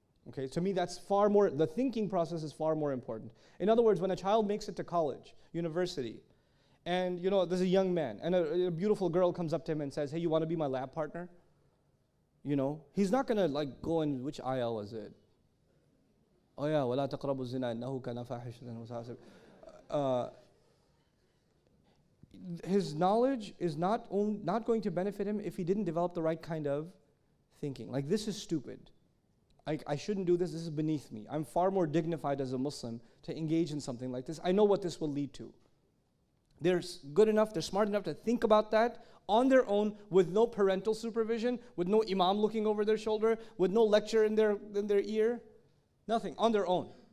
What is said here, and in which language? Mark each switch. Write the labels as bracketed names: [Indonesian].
[English] Okay, to me that's far more, the thinking process is far more important. In other words, when a child makes it to college, university, and there's a young man, and a beautiful girl comes up to him and says, hey, you want to be my lab partner? He's not going to go in, which ayah was it? Oh yeah, [Arabic] وَلَا تَقْرَبُوا الزِّنَا إِنَّهُ كَانَ فَاحِشَةً وَسَاءَ. [English] His knowledge is not going to benefit him if he didn't develop the right kind of thinking. This is stupid. I shouldn't do this. This is beneath me. I'm far more dignified as a Muslim to engage in something like this. I know what this will lead to. They're good enough, they're smart enough to think about that on their own with no parental supervision, with no imam looking over their shoulder, with no lecture in their ear. Nothing, on their own.